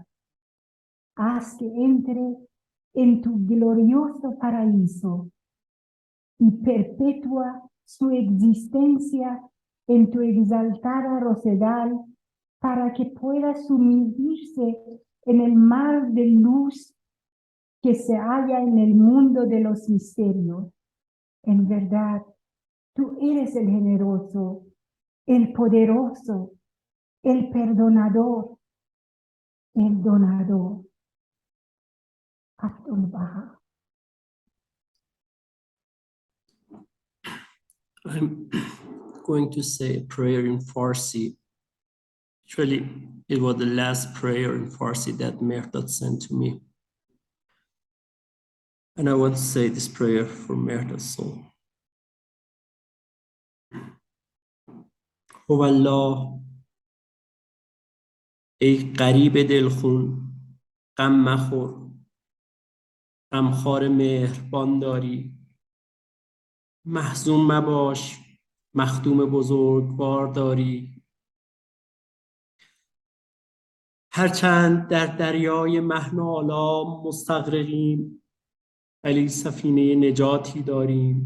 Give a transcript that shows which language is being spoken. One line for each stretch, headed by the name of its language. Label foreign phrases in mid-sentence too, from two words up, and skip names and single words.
Spanish: Haz que entre en tu glorioso paraíso y perpetúa su existencia en tu exaltada rosedal para que pueda sumergirse en el mar de luz que se halla en el mundo de los misterios. En verdad, tú eres el generoso, el poderoso, el perdonador, el donador. Abdul Baha.
English: I'm going to say a prayer in Farsi. Actually, it was the last prayer in Farsi that Mehrdad sent to me. And I want to say this prayer for Mehrdad's soul. O Allah,
Persian: ای غریب دلخون، غم مخور، غمخوار مهربان داری، محزون مباش، مخدوم بزرگوار داری. هرچند در دریای محن و آلام مستغرقیم، ولی سفینه نجاتی داریم.